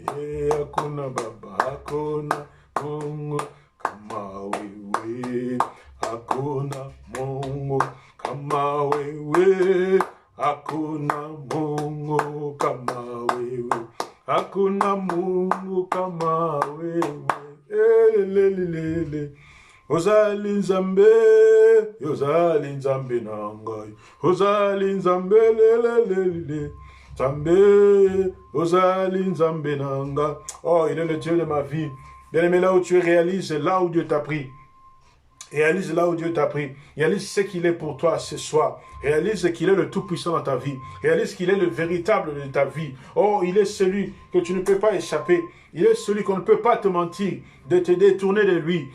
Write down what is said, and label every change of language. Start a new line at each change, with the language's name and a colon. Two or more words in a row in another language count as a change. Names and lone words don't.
Swahili: Hakuna Baba, hakuna Mungu kama wewe. Hakuna Mungu kama wewe. Hakuna Mungu kama wewe. Hakuna Mungu kama wewe. Lelelele.
Lingala: Ozali nzambe nangai. Ozali nzambe lelelele. Zambé, Ozali Nzambe Nanga. Oh,
French: il est le Dieu de ma vie. Bien-aimé, là où tu réalises, là où Dieu t'a pris. Réalise là où Dieu t'a pris. Réalise ce qu'il est pour toi ce soir. Réalise qu'il est le Tout-Puissant dans ta vie. Réalise qu'il est le véritable de ta vie. Oh, il est celui que tu ne peux pas échapper. Il est celui qu'on ne peut pas te mentir, de te détourner de lui.